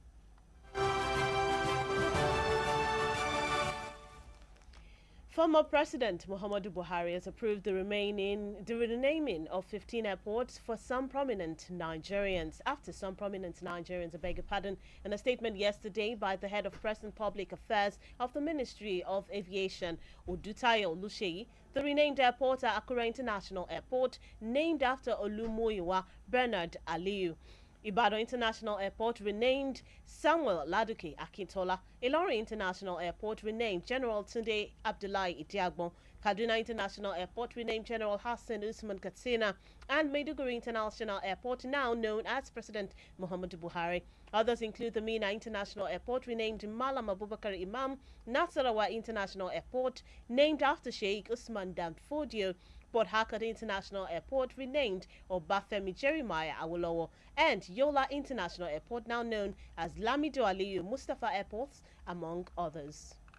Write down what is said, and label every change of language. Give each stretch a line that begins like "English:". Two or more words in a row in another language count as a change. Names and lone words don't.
English: Former President Muhammadu Buhari has approved the renaming of 15 airports for some prominent Nigerians, I beg your pardon, in a statement yesterday by the head of Press and Public Affairs of the Ministry of Aviation, Oduwole Oluseyi. The renamed airports are Akure International Airport, named after Olumuyiwa Bernard Aliyu. Ibadan International Airport renamed Samuel Laduke Akintola. Ilorin International Airport renamed General Tunde Abdullahi Idiagbon. Kaduna International Airport renamed General Hassan Usman Katsina. And Maiduguri International Airport, now known as President Muhammadu Buhari. Others include the Mina International Airport, renamed Malam Abubakar Imam. Nasarawa International Airport, named after Sheikh Usman Danfodio. Port Harcourt International Airport, renamed Obafemi Jeremiah Awolowo, and Yola International Airport, now known as Lamido Aliyu Mustafa Airports, among others.